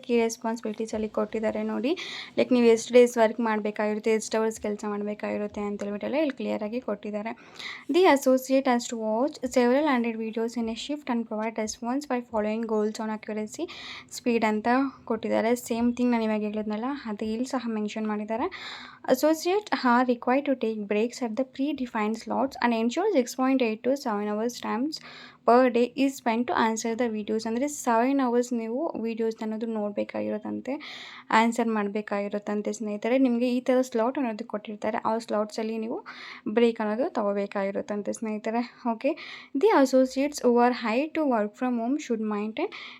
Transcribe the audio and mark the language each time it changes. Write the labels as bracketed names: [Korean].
[Kannada] Key ರೆಸ್ಪಾನ್ಸಿಬಿಲಿಟೀಸಲ್ಲಿ ಕೊಟ್ಟಿದ್ದಾರೆ ನೋಡಿ. Like ನೀವು ಎಷ್ಟು ಡೇಸ್ ವರ್ಕ್ ಮಾಡಬೇಕಾಗಿರುತ್ತೆ, ಎಷ್ಟು ಅವರ್ಸ್ ಕೆಲಸ ಮಾಡಬೇಕಾಗಿರುತ್ತೆ ಅಂತೇಳ್ಬಿಟ್ಟೆಲ್ಲ ಇಲ್ಲಿ ಕ್ಲಿಯರಾಗಿ ಕೊಟ್ಟಿದ್ದಾರೆ. [English] the associate has to watch several 100 videos in a shift and provide response by following goals on accuracy speed [Kannada] ಅಂತ ಕೊಟ್ಟಿದ್ದಾರೆ. ಸೇಮ್ ಥಿಂಗ್ ನಾನು ಇವಾಗ ಹೇಳಿದ್ನಲ್ಲ, ಅದು ಇಲ್ಲಿ ಸಹ ಮೆನ್ಷನ್ ಮಾಡಿದ್ದಾರೆ. [English] Associates are required to take breaks at the pre-defined slots and ensure 6.8 to 7 hours times per day is spend to answer the videos. [Kannada] ಅಂದರೆ 7 ಅವರ್ಸ್ ನೀವು ವೀಡಿಯೋಸ್ ಅನ್ನೋದು ನೋಡಬೇಕಾಗಿರೋದಂತೆ, ಆನ್ಸರ್ ಮಾಡಬೇಕಾಗಿರುತ್ತಂತೆ ಸ್ನೇಹಿತರೆ. ನಿಮಗೆ ಈ ಥರ ಸ್ಲಾಟ್ ಅನ್ನೋದು ಕೊಟ್ಟಿರ್ತಾರೆ, ಆ ಸ್ಲಾಟ್ಸಲ್ಲಿ ನೀವು ಬ್ರೇಕ್ ಅನ್ನೋದು ತೊಗೋಬೇಕಾಗಿರುತ್ತಂತೆ ಸ್ನೇಹಿತರೆ. [English] Okay, the associates who are high to work from home should maintain.